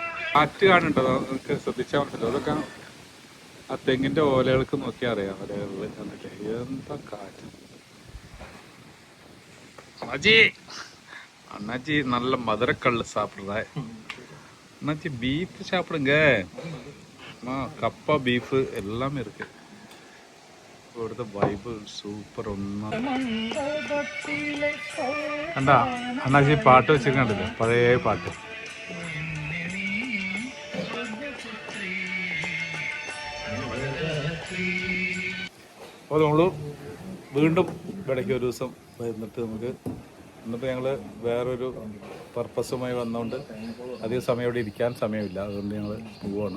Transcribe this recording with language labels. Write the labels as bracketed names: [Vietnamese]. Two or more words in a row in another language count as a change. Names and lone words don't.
[Malayalam] കാറ്റ് കാണുന്നുണ്ടോ? നമുക്ക് ശ്രദ്ധിച്ചാൽ മനസ്സിലോ? അതൊക്കെ ആ തെങ്ങിന്റെ ഓലകൾക്ക് നോക്കിയാൽ അറിയാം. ഓലകളിൽ കണ്ടില്ലേ എന്താ കാറ്റ്. [Tamil] അണ്ണാജി அண்ணாச்சி நல்ல மதுரக்கல் சாப்பிட்றதா அண்ணாச்சி பீஃப் சாப்பிடுங்க. [Malayalam] കപ്പ ബീഫ് എല്ലാം ഇருக்கு. ഇവിടുത്തെ വൈബ് സൂപ്പർ. ഒന്നാം കണ്ടാ അണ്ണാച്ചി പാട്ട് വെച്ചിട്ടുണ്ടല്ലോ, പഴയ പാട്ട്. അപ്പോൾ നമ്മൾ വീണ്ടും ഇടയ്ക്ക് ഒരു ദിവസം വരുന്നിട്ട് നമുക്ക് ഇന്നിപ്പോൾ ഞങ്ങൾ വേറൊരു പർപ്പസുമായി വന്നുകൊണ്ട് അധികം സമയം ഇവിടെ ഇരിക്കാൻ സമയമില്ല, അതുകൊണ്ട് ഞങ്ങൾ പോവുകയാണ്.